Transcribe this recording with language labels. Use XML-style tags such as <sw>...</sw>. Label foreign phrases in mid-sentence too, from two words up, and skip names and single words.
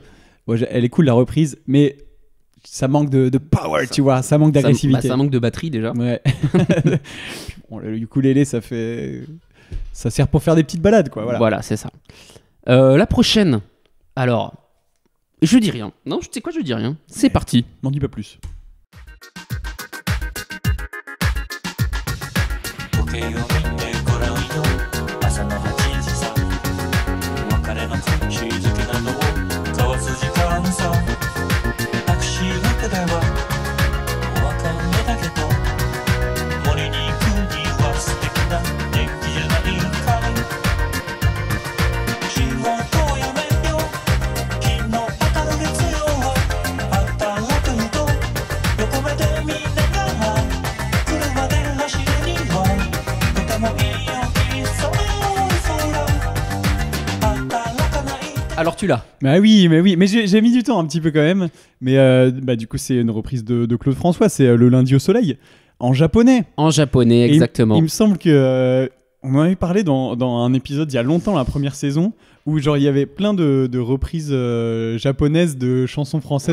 <fr>Ouais, elle est cool, la reprise, mais ça manque de power, tu vois. Ça manque d'agressivité. Ça manque de batterie déjà. Ouais. Bon, le ukulélé, ça sert pour faire des petites balades, quoi. Voilà. C'est ça. La prochaine. Alors, je dis rien. Non, tu sais quoi, je dis rien. C'est parti. N'en dis pas plus.</fr> <ja>時計を見てごらんよ朝の8時さ別れの口づけなどを交わす時間さタクシーの手ではお別れだけど森に行くには素敵な天気じゃないかい仕事を辞めよ昨日明る月曜は働く人横目で見ながら車で走るにはとてもいいよいいそう働かない</ja> <fr>Alors, tu l'as. Bah oui, mais j'ai mis du temps un petit peu quand même. Mais du coup, c'est une reprise de Claude François, c'est Le lundi au soleil, en japonais. En japonais, Et exactement. il me semble que on en avait parlé dans un épisode il y a longtemps, la première saison, où genre il y avait plein de reprises japonaises de chansons françaises</fr>